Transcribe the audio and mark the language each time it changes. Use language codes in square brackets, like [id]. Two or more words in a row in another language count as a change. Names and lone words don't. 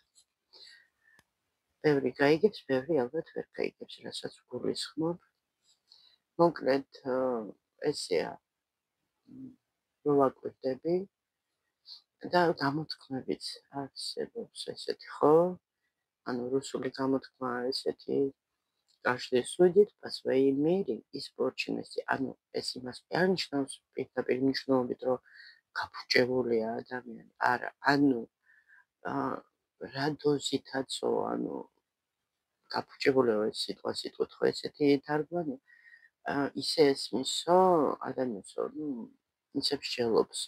[ka] ბევრი გაიგებს, ბევრი ალბათ ვერ გაიგებს, რასაც გულისხმობ. მოკლედ ესეა რო ვაკვირდები და გამოთქმებიც არსებობს ესეთი, ხო? ანუ რუსული გამოთქმა ესეთი [ru] каждый судит по своей мере и испорченности. [ka] ანუ ეს იმას არ ნიშნავს პირდაპირ მნიშვნელობით, რომ გაფუჭებულია ადამიანი. არა, ანუ რა დოზითაცო, ანუ გაფუჭებულია ეს სიტყვით, ხო ესეთი თარგმანი. ისე ესმისო ადამიანსო, ისე მსჯელობსო.